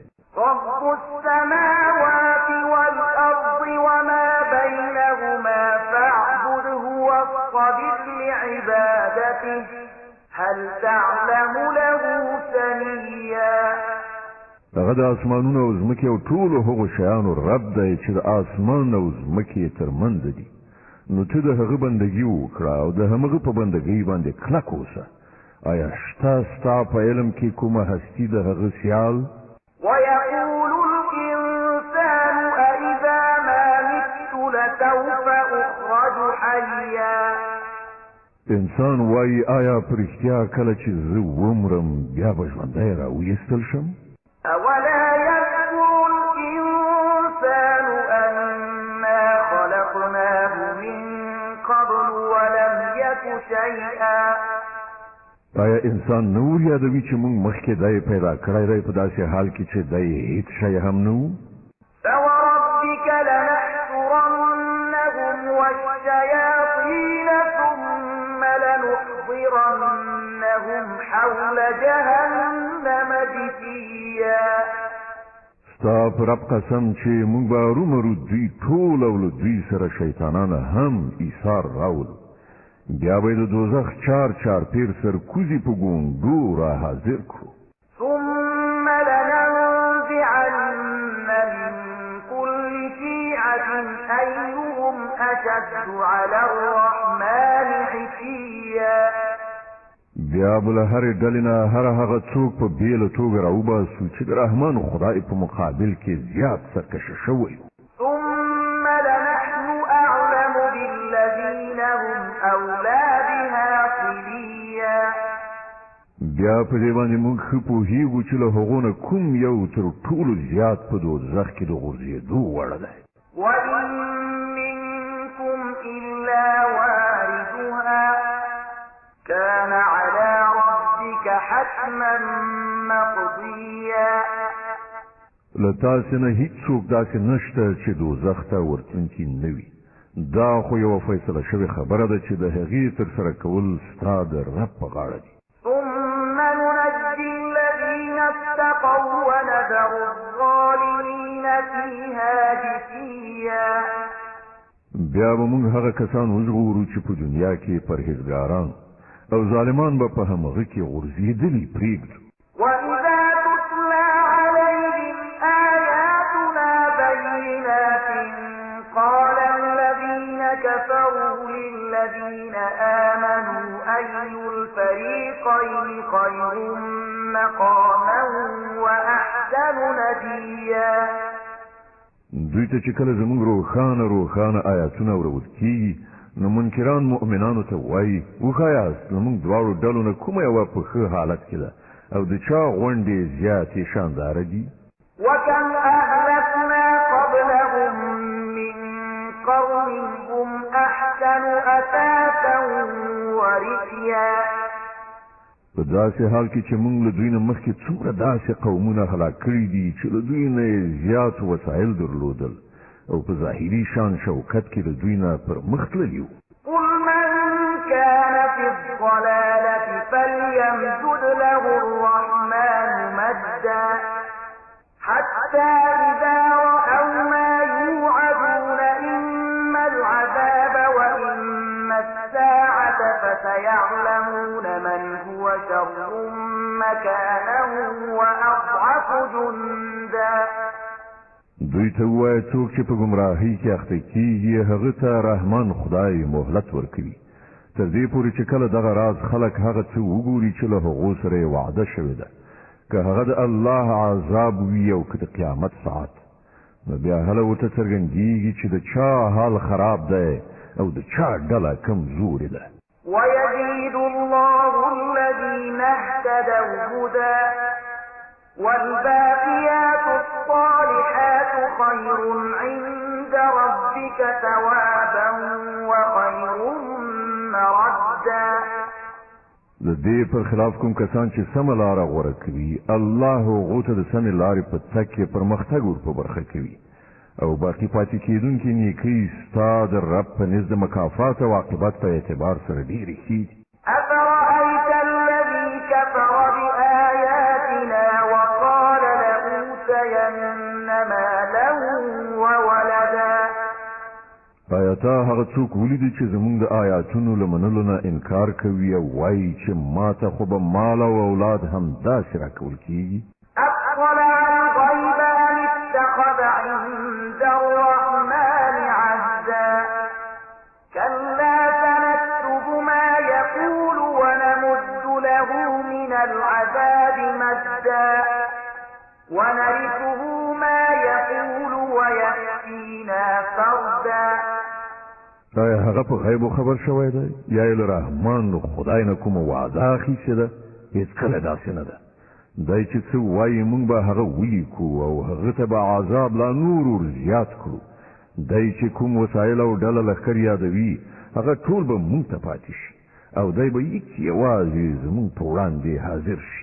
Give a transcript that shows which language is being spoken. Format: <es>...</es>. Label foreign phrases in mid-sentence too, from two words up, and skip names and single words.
<ar>رب السماوات والأرض وما بينهما فاعبده واصطبر لعبادته هل تعلم له سميا.</ar> <ps>هغه د اسمانونو او ځمکې او ټولو هغو شیانو رب دی چې د اسمان او ځمکې ترمنځ دي نو ته د هغه بندګي وکړه او د همغه په بندګۍ باندې کلک اوسه. آیا شته ستا په علم کې کومه هستي د هغه سیال؟</ps> <ar>ويقول الإنسان أإذا ما مت لسوف أخرج حيا.</ar> <ps>انسان وایي آیا په رښتیا کله چې زه ومرم بیا به ژوندی راویستل شم؟</ps> <ar>أولا يذكر الإنسان أنا خلقناه من قبل ولم يك شيئا.</ar> <ps>آیا انسان نور یادوي چې موږ مخکې دی پیدا کړی دی په داسې حال کې چې دی هیڅ شی هم نه و؟</ps> <ar>فوربك لنحشرنهم والشياطين ثم لنحضرنهم حول جهنم جثيا.</ar> <ps>ستا پر رب قسم چې موږ به رومرو دوی ټول او له دوی سره شیطانان هم ایثار راول، بیا به د دوزخ چار چار پیر سر کوزي په ګونډو را حاضر کړو.</ps> <ar>ثم لننزعن من كل شيعة أيهم أشد على الرحمن عتيا.</ar> <ps>بیا بل هر ډلې نه هغه څوک په بیله توګه راوباسو چې د رحمان خدای په مقابل کې زیات سرکشه شوی.</ps> <ar>ثم لنحن أعلم بالذين هم أولى بها صليا.</ar> <ps>بیا په دې باندې موږ ښه پوهېږو چې له هغو نه کوم یو تر ټولو زیات په دوزخ کې د غورځېدو وړ دی.</ps> <ar>وإن منكم إلا واردها كان على ربك حتما مقضيا.</ar> <ps>له تاسې نه هیڅوک داسې نشته چې دوزخ ته ورتلونکي نه وي. دا خو یوه فیصله شوې خبره ده چې د هغې ترسره کول ستا د رب په غاړه دي.</ps> <ar>ثم ننجي الذين اتقوا ونذر الظالمين فيها جثيا.</ar> <ps>بیا به موږ هغه کسان وژغورو چې په دنیا کې پرهیزګاران او ظالمان به په همغه کې غورځېدلي پرېږدو.</ps> <ar>وإذا تتلى عليهم آياتنا بينات قال الذين كفروا للذين آمنوا أي الفريقين خير مقاما وأحسن نديا.</ar> <ps>دوی ته چې کله زموږ روښانه آیاتونه ورول کېږي نو منکران مؤمنانو ته وایي وښایاست زموږ دواړو ډلو نه کومه یوه په ښه حالت کې ده او د چا غونډې زیاتې شانداره دي.</ps> <ar>وكم أهلكنا قبلهم من قرن هم أحسن أثاثا ورئيا.</ar> <ps>په داسې حال کې چې موږ له دوی نه مخکې څومره داسې قومونه هلاک کړي دي چې له دوی نه یې زیات وسایل درلودل او په ظاهري شان شوکت کې له دوی نه پر مخ تللي وو.</ps> <ar>قل من كان في الضلالة فليمدد له الرحمن مدا حتى إذا رأوا ما يوعدون إما العذاب وإما الساعة فسيعلمون من هو شر مكانا وأضعف جندا.</ar> <ps>دوی ته ووایه څوک چې په ګمراهۍ کې اخته کېږي هغه ته رحمان خدای مهلت ورکوي تر دې پورې چې کله دغه راز خلک هغه څه وګوري چې له هغو سره یې وعده شوې ده، که هغه د الله عذاب وي او که د قیامت ساعت، نو بیا هله ورته څرګندېږي چې د چا حال خراب دی او د چا ډله کمزورې ده.</ps> <ar>ويزيد الله الذين اهتدوا هدى والباقيات الصالحات خير عند ربك ثوابا وخير مردا.</ar> <ps>د دې پر خلاف کوم کسان چې سمه لاره غوره کوي الله هغو ته د سمې لارې په تګ کې پرمختګ ور په برخه کوي او باقي پاتې کېدونکي نیکۍ ستا د رب په نزد د مکافات او عاقبت په اعتبار سره ډېرې ښې دي.</ps> <ar>أفرأيت الذي كفر بآياتنا وقال لأوتين مالا وولدا.</ar> <ps>آیا تا هغه څوک ولیدي چې زموږ د آیاتونو له منلو نه انکار کوي او وایي چې ما ته خو به مال او اولاد هم داسې راکول کېږي؟</ps> <ar>أطلع الغيب أم اتخذ عند الرحمن عهدا. كلا سنكتب ما يقول ونمد له من العذاب مدا ونرثه ما يقول ويأتينا فردا.</ar> <ps>آیا هغه په غیبو خبر شوی دی یا یې له رحمان خدای نه کومه وعده اخیستې ده؟ هېڅکله داسې نه ده. دی چې څه وایي موږ به هغه ولیکو او هغه ته به عذاب لا نور ور زیات کړو. دی چې کوم وسایل او ډله لښکر یادوي هغه ټول به موږ ته پاتې شي او دی به یوازې زموږ په وړاندې حاضر شي.</ps>